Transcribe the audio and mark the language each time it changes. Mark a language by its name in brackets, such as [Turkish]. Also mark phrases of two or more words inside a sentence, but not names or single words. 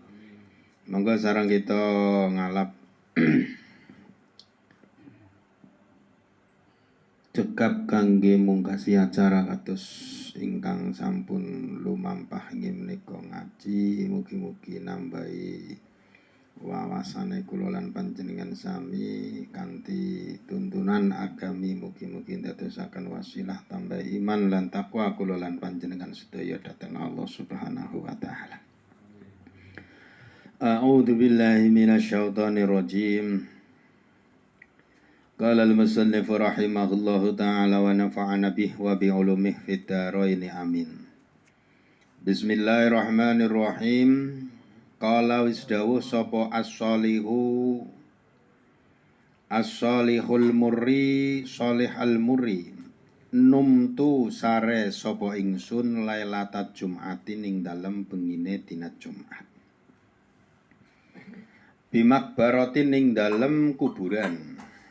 [Javanese] Monggo sareng kita ngalap cekap kangge mungkasi acara kados ingkang sampun lumampah inggih menika ngaji, mugi-mugi nambahi wawasane kula lan panjenengan sami kanthi tuntunan agami, mugi-mugi ndadosaken wasilah tambah iman lan takwa kula lan panjenengan sedaya dhateng [Arabic] الله سبحانه وتعالى. أعوذ بالله من الشيطان الرجيم. قال المصنف رحمه الله تعالى ونفعنا به وبعلومه في الدارين آمين. بسم الله الرحمن الرحيم. [Javanese] Qala wis dawuh sapa [Arabic] الصالح المري صالح المري, [Javanese] numtu sare sapa ingsun [Arabic] ليلة جمعة [Javanese] ing dalem bengine dina Jumat, bimakbaratin ing dalem kuburan.